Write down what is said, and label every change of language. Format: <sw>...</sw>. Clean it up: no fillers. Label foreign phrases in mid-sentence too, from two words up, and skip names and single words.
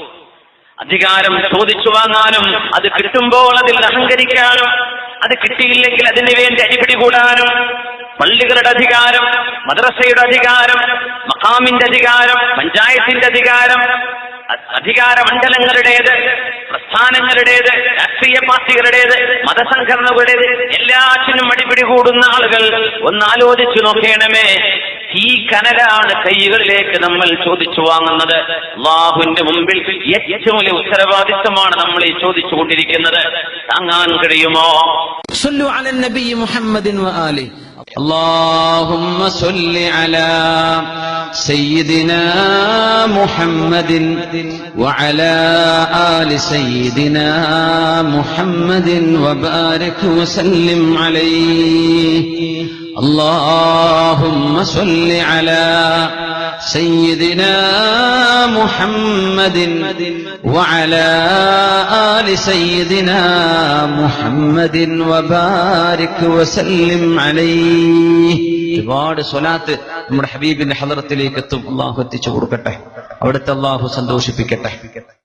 <ml>അധികാരം ചോദിച്ചു വാങ്ങാനും അത് കിട്ടുമ്പോൾ അതിൽ അഹങ്കരിക്കാനും, അത് കിട്ടിയില്ലെങ്കിൽ അതിനു വേണ്ടി അടിപിടി കൂടാനും, പള്ളികളുടെ അധികാരം, മദ്രസയുടെ അധികാരം, മഖാമിന്റെ അധികാരം, പഞ്ചായത്തിന്റെ അധികാരം, അധികാരമണ്ഡലങ്ങളുടേത്, പ്രസ്ഥാനങ്ങളുടേത്, രാഷ്ട്രീയ പാർട്ടികളുടേത്, മതസംഘടനകളുടേത്, എല്ലാറ്റിനും അടിപിടി കൂടുന്ന ആളുകൾ ഒന്നാലോചിച്ചു നോക്കണമേ. ഈ കനലാണ് കൈകളിലേക്ക് നമ്മൾ ചോദിച്ചു വാങ്ങുന്നത്. അല്ലാഹുവിന്റെ മുമ്പിൽ ഏറ്റവും വലിയ ഉത്തരവാദിത്തമാണ് നമ്മൾ ഈ ചോദിച്ചു കൊണ്ടിരിക്കുന്നത്. താങ്ങാൻ കഴിയുമോ?</ml> <ar>صلوا على النبي محمد وآله. اللهم صل على سيدنا محمد وعلى آل سيدنا محمد وبارك وسلم عليه. اللهم صل على سيدنا محمد وعلى آل سيدنا محمد وبارك وسلم عليه.</ar> <ml>ഒരുപാട് സ്വലാത്ത് നമ്മുടെ ഹബീബിന്റെ ഹളറത്തിലേക്ക് എത്തും. അള്ളാഹു എത്തിച്ചു കൊടുക്കട്ടെ, അവിടുത്തെ അള്ളാഹു സന്തോഷിപ്പിക്കട്ടെ.</ml>